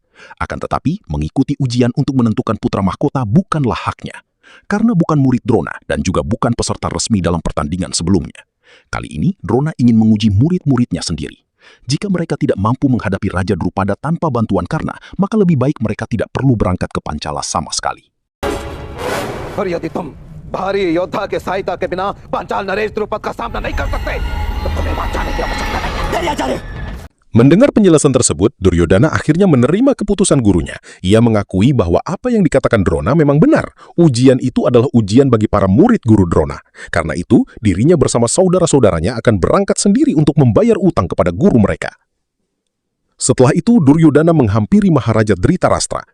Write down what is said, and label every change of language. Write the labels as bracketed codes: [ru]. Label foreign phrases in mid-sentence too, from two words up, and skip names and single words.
[id] Akan tetapi, mengikuti ujian untuk menentukan putra mahkota bukanlah haknya. Karna bukan murid Drona dan juga bukan peserta resmi dalam pertandingan sebelumnya. Kali ini, Drona ingin menguji murid-muridnya sendiri. Jika mereka tidak mampu menghadapi Raja Drupada tanpa bantuan Karna, maka lebih baik mereka tidak perlu berangkat ke Pancala sama sekali. [hi] भारी योद्धा के सहायता के बिना पांचाल नरेश द्रुपद का सामना नहीं कर सकते तो तुम्हें वहां जाने की आवश्यकता नहीं। [id] Mendengar penjelasan tersebut, Duryodhana akhirnya menerima keputusan gurunya. Ia mengakui bahwa apa yang dikatakan Drona memang benar. Ujian itu adalah ujian bagi para murid guru Drona. Karena itu, dirinya bersama saudara-saudaranya akan berangkat sendiri untuk membayar utang kepada guru mereka. Setelah itu, Duryodhana menghampiri Maharaja Dhritarashtra.